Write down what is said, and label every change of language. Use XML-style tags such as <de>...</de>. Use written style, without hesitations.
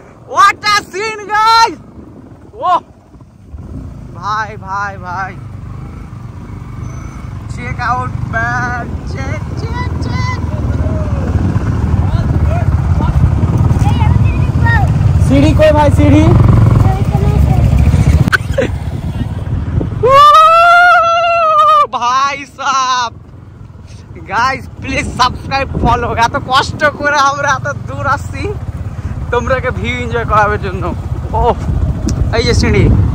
<en>What a scene guys. ও ভাই ভাই ভাই, check out man, check check check.</en> <hi>सीढ़ी कोई भाई, सीढ़ी भाई साहब।</hi> <en>guys please</en> <bn>subscribe follow. এত কষ্ট করে আমরা এত দূর আসছি তোমরাকে ভিউ এনজয় করার জন্য। ও এই যে সিঁড়ি।</bn>